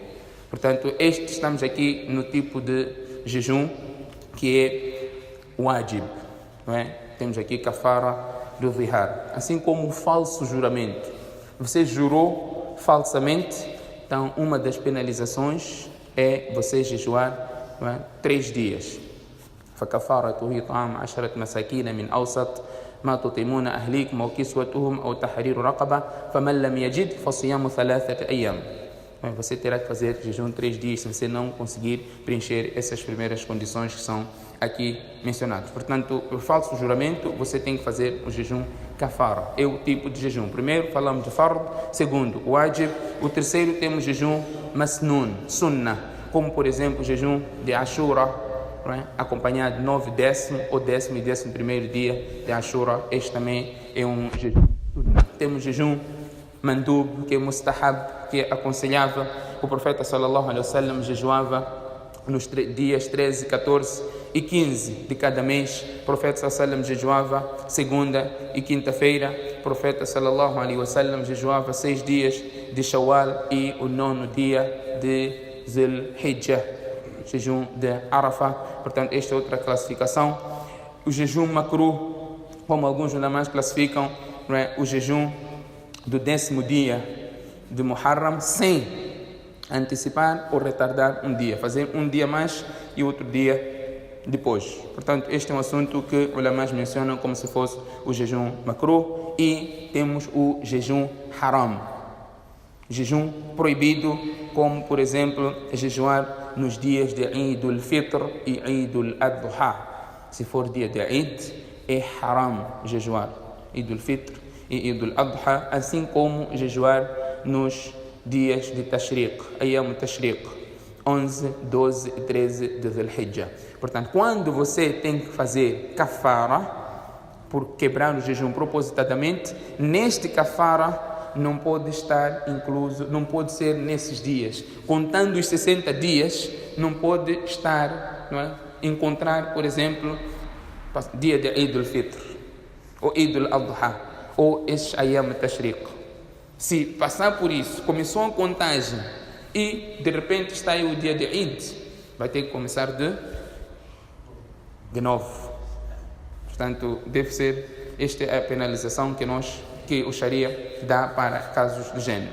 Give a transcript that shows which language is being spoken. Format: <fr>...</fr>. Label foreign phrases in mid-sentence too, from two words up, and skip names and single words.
<pt>Portanto, estamos aqui no tipo de jejum que é wajib, não é? Temos aqui kafara do zihar, assim como o falso juramento. Você jurou falsamente, então uma das penalizações é você jejuar, não é, 3 dias.</pt> <ar>فكفارته طعام 10 مساكين من أوسط ما تطعمون أهليكم أو كسوتهم أو تحرير رقبة فمن لم يجد فصيام 3 أيام.</ar> <pt>você terá que fazer jejum 3 dias se você não conseguir preencher essas primeiras condições que são aqui mencionadas. Portanto, o falso juramento, você tem que fazer o jejum kafara. É o tipo de jejum. Primeiro falamos de fard, segundo o wajib, o terceiro temos jejum masnun, sunnah, como por exemplo o jejum de Ashura, acompanhado de 9, 10º ou 10º e 11º dia de Ashura. Este também é um jejum sunnah. Temos jejum mandub, que é mustahab, que é aconselhável. O profeta</pt> <ar>صلى الله عليه وسلم</ar> <pt>jejuava nos dias 13, 14 e 15 de cada mês. O profeta</pt> <ar>صلى الله عليه وسلم</ar> <pt>jejuava segunda e quinta-feira. O profeta</pt> <ar>صلى الله عليه وسلم</ar> <pt>jejuava 6 dias de Shawwal e o 9º dia de Zul-Hijjah, jejum de Arafah. Portanto, esta é outra classificação. O jejum makruh, como alguns ulamás classificam, o jejum do 10º dia de Muharram, sem antecipar ou retardar um dia, fazer um dia mais e outro dia depois. Portanto, este é um assunto que os ulamás mencionam como se fosse o jejum makruh. E temos o jejum haram, jejum proibido, como por exemplo jejuar nos dias de Eid al-Fitr e Eid al-Adha. Se for dia de Eid, é haram jejuar Eid al-Fitr e Eid al-Adha, assim como jejuar nos dias de Tashriq, Ayyam Tashriq, 11, 12 e 13 de Dhul-Hijjah. Portanto, quando você tem que fazer kafara, por quebrar o jejum propositadamente, neste kafara não pode estar incluso, não pode ser nesses dias. Contando os 60 dias, não pode estar, encontrar, por exemplo, dia de Eid al-Fitr, ou Eid al-Adha, ou esses Ayyam Tashriq. Se passar por isso, começou a contagem e de repente está aí o dia de Eid, vai ter que começar de novo. Portanto, deve ser, esta é a penalização que o Sharia dá para casos do gênero.</pt>